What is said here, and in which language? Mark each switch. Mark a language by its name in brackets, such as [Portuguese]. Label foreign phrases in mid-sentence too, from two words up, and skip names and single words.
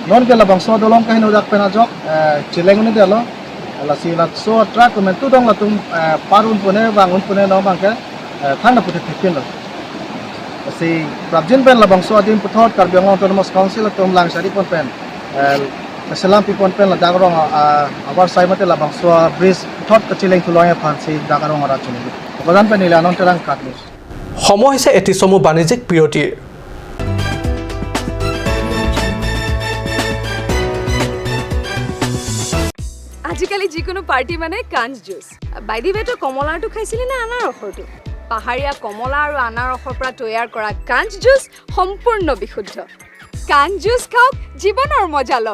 [Karbi] non ke labang so dolong kahin udak pena jok cileng ni delo la si la so truck men tu dong la tum parun pune bangun pune no bangke thang na puthe thikin lo si prabjin pen labang so adim puthot Karbiang Autonomous Council tum lang sari pon pen selam pipon pen la dagrong abar sai mate labang so bridge puthot ka cileng tuloya phan si dagrong ara chuni badan pen ila non terang katnis [Assamese] সময় হৈছে এটি চমু বাণিজ্যিক বিৰতিৰ আজিকালি যিকোনো পাৰ্টি মানে কাঞ্জ জুচ বাইদি বেটো কমলাটো খাইছিলি না আনাৰসৰটো পাহাৰীয়া কমলা আৰু আনাৰসৰ পৰা তৈয়াৰ কৰা কাঞ্জ জুচ সম্পূৰ্ণ বিশুদ্ধ কাঞ্জ জুচ খাওক জীৱনৰ মজা লওক